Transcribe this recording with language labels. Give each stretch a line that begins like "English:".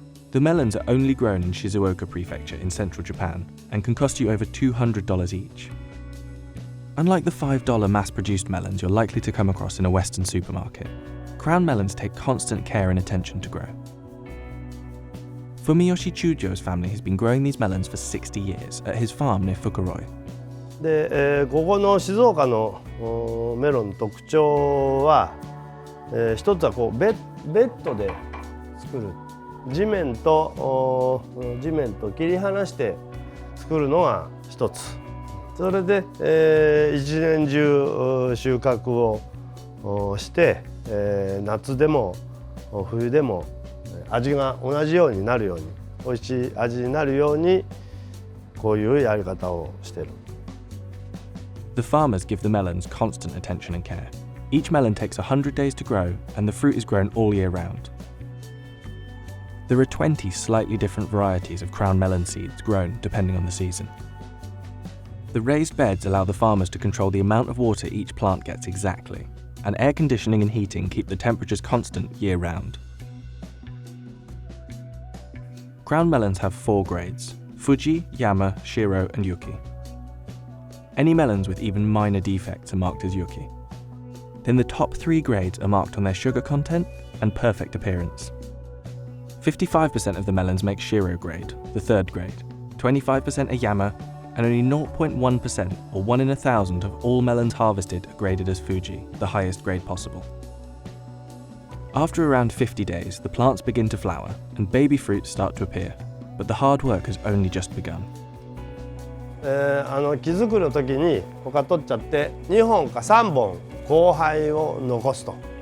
English: The melons are only grown in Shizuoka Prefecture in central Japan and can cost you over $200 each. Unlike the $5 mass-produced melons you're likely to come across in a Western supermarket, crown melons take constant care and attention to grow. Fumiyoshi Chujo's family has been growing these melons for 60 years at his farm near Fukuroi.
Japanese: で、ここの静岡のメロンの特徴は、一つはこうベッドで作る。地面と切り離して作るのが一つ。それで、一年中収穫をして、夏でも冬でも味が同じようになるように、美味しい味になるようにこういうやり方をしている。
English: The farmers give the melons constant attention and care. Each melon takes 100 days to grow, and the fruit is grown all year round. There are 20 slightly different varieties of crown melon seeds grown depending on the season. The raised beds allow the farmers to control the amount of water each plant gets exactly, and air conditioning and heating keep the temperatures constant year-round. Crown melons have 4 grades: Fuji, Yama, Shiro, and Yuki. Any melons with even minor defects are marked as Yuki. Then the top 3 grades are marked on their sugar content and perfect appearance. 55% of the melons make Shiro grade, the 3rd grade, 25% are Yama, and only 0.1%, or 1 in 1,000 of all melons harvested are graded as Fuji, the highest grade possible. After around 50 days, the plants begin to flower and baby fruits start to appear, but the hard work has only just begun.
Japanese: 木作りの時に他取っちゃって2本か3本交配を残すと。